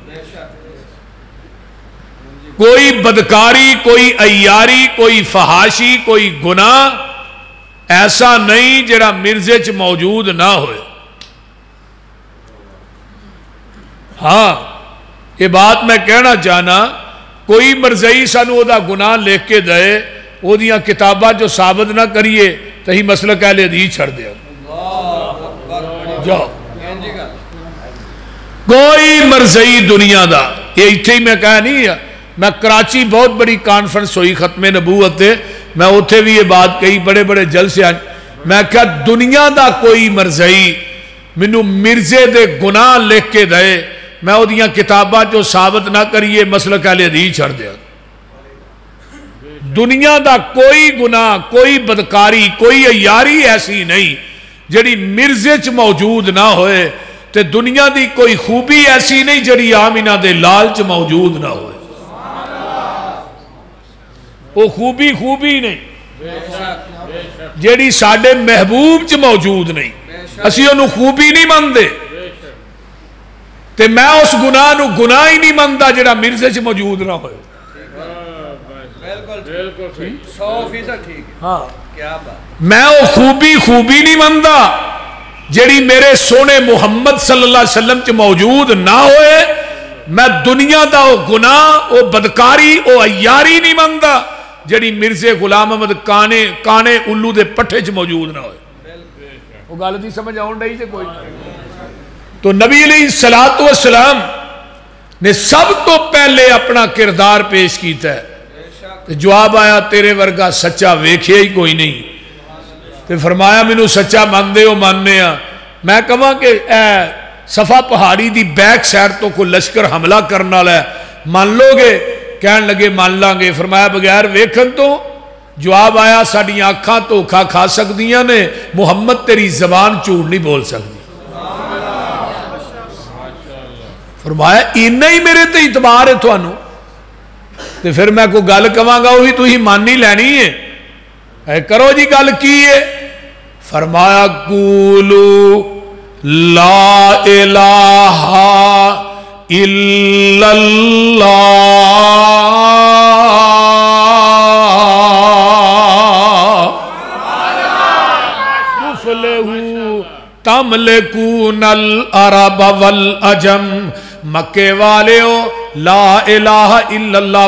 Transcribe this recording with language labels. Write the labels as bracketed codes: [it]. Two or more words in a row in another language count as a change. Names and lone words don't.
[pa] کوئی بدکاری، کوئی عیاری، کوئی فحاشی، کوئی گناہ ایسا نہیں جڑا مرزے چ موجود نہ ہوئے. ہاں یہ بات میں کہنا چاہنا، کوئی مرزئی سانو دا گناہ لکھ کے دے، وہ دیاں کتاباں جو ثابت نہ کریے تو ہی مسلک اہل حدیث چھڑ دیا. جاؤ کوئی مرزئی دنیا دا، یہ اتھے ہی میں کہا نہیں ہے. میں کراچی بہت بڑی کانفرنس ہوئی ختم نبوت ہے، میں اتھے بھی یہ بات کہی، بڑے بڑے جلسے آج. میں کہا دنیا دا کوئی مرزئی منو مرزے دے گناہ لکھ کے دے، میں وہ دیاں کتاباں جو ثابت نہ کریے مسلک اہل حدیث چھڑ دیا. دنیا دا کوئی گناہ، کوئی بدکاری، کوئی عیاری ایسی نہیں جڑی مرزے چ موجود نہ ہوئے، تے دنیا دی کوئی خوبی ایسی نہیں جڑی آمینہ دے لال چ موجود نہ ہوئے. وہ خوبی نہیں جیڑی ساڈے محبوب چ موجود نہیں، اسی انہوں خوبی نہیں مندے، تے میں اس گناہ نو گناہ ہی نہیں مندہ جیڑا مرزے چ موجود نہ ہوئے. میں وہ خوبی نہیں مندہ جیڑی میرے سونے محمد [ar] صلی اللہ علیہ وسلم [pa] چ موجود نہ ہوئے، میں دنیا دا وہ گناہ وہ بدکاری وہ عیاری نہیں منگتا جڑی مرزے غلام احمد کانے الو دے پٹھے چ موجود نہ ہوئے وہ گل نہیں سمجھ آن رہی سے کوئی تو نبی [ar] علیہ الصلوۃ والسلام [pa] نے سب تو پہلے اپنا کردار پیش کیتا ہے جواب آیا تیرے ورگا سچا ویکھیا ہی کوئی نہیں تے فرمایا مینوں سچا مانتے ہو ماننے ہاں میں کہاں کہ اے صفا پہاڑی دی [en] back side [pa] تو کوئی لشکر حملہ کرنے والا ہے مان لو گے کہن لگے مان لیں گے فرمایا بغیر ویکھن تو جواب آیا ساڈیاں اکھاں دھوکھا کھا سکدیاں نے محمد تیری زبان جھوٹ نہیں بول سکتی فرمایا اینا ہی میرے تے اعتبار ہے تھانوں تے پھر میں کوئی گل کہاں گا وہی تسی مانی لینی ہے اے کرو جی گل کی ہے فرمایا [ar] قولوا لا الہ الا اللہ تفلحوا تملکون العرب والعجم [pa] مکے والے ہو [ar] لا الہ الا اللہ